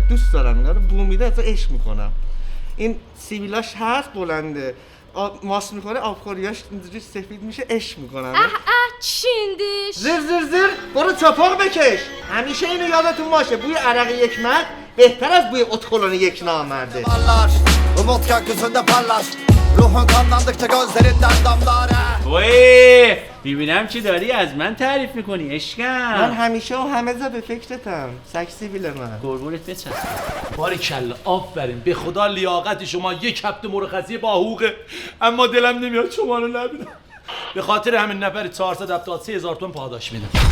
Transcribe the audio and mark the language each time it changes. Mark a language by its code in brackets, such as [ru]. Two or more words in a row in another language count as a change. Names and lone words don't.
[fa] دوست دارم اینا رو بو میده اصلا عشق میکنم. این سیبیلاش هست بلنده، ماس میکنه آبخوریاش اینجوری سفید میشه، عشق میکنم. چیندیش زر برو چاپاق بکش. همیشه اینو یادتون باشه، بوی عرق یک مرد بهتر از بوی اتخلون یک نامرده. [tr] Umut gökyüzünde parlar Ruhun kanlandıkça gözlerinden damlar [fa] وای میبینم چی داری از من تعریف میکنی عشقم. من همیشه و همه جا به فکرتم. سکسی بیل من. قربونت بچم. باریکلا آفرین. به خدا لیاقت شما یک هفته مرخصی با حقوقه، اما دلم نمیاد شما رو نبینم. به خاطر همین نفر 473,000 تومان پاداش میدم.